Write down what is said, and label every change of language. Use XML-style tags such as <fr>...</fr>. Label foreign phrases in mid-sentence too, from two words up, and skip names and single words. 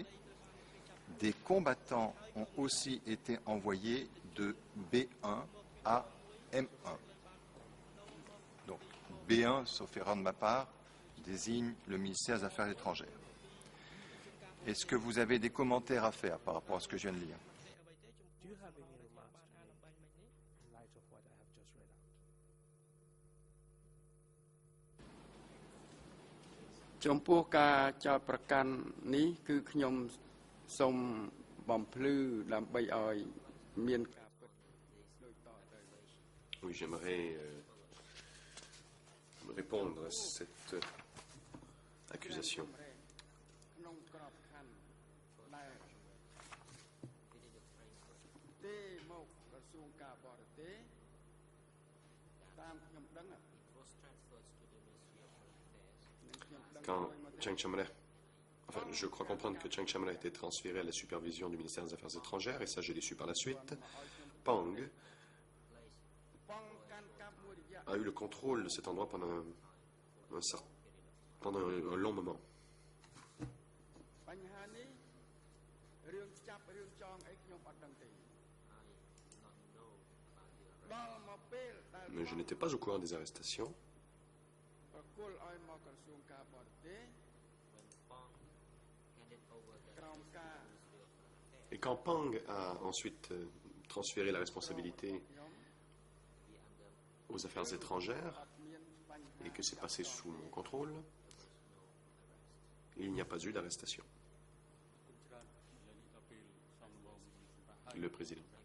<fr>Des combattants ont aussi été envoyés de B1 à M1. Donc B1, sauf erreur de ma part, désigne le ministère des Affaires étrangères. Est-ce que vous avez des commentaires à faire par rapport à ce que je viens de lire?</fr> <en>Do you have any remarks to make in light of what I have just read out?</en> <km>ចំពោះការចោទប្រកាន់នេះគឺខ្ញុំសូមបំភ្លឺដើម្បីឲ្យមានការពិតដូចតទៅ</km> <fr>Oui, j'aimerais répondre à cette accusation.</fr> <km>ក្នុងក្របខ័ណ្ឌដែលទេមកក្រសួងការបរទេសតាមខ្ញុំដឹង</km> <fr>Quand Chiang Shamre, enfin, je crois comprendre que Chiang Shamre a été transféré à la supervision du ministère des Affaires étrangères, et ça je l'ai su par la suite. Pang a eu le contrôle de cet endroit pendant un long moment.</fr> <km>បញ្ហានេះរឿងចាប់រឿងចងអីខ្ញុំអត់ដឹងទេដល់មកពេលដែល</km> <fr>Mais je n'étais pas au courant des arrestations.</fr> <km>ប្រគល់ឲ្យមកក្រសួងការបរទេសក្រោមការ</km> <fr>Et quand Pang a ensuite transféré la responsabilité aux affaires étrangères et que c'est passé sous mon contrôle, il n'y a pas eu d'arrestation. Le président.</fr>